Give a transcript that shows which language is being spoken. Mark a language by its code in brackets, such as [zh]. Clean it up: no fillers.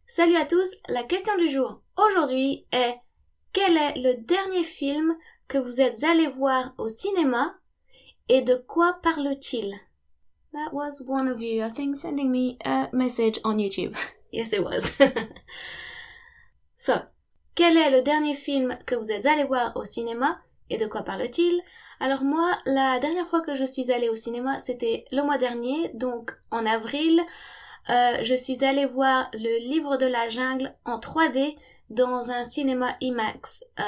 [fr] Salut à tous, la question du jour aujourd'hui est: quel est le dernier film que vous êtes allé voir au cinéma et de quoi parle-t-il? [en] That was one of you, I think, sending me a message on YouTube. Yes, it was. [fr] So, quel est le dernier film que vous êtes allé voir au cinéma et de quoi parle-t-il? Alors moi, la dernière fois que je suis allée au cinéma, c'était le mois dernier, donc en avril. Je suis allée voir Le Livre de la Jungle en 3D dans un cinéma IMAX.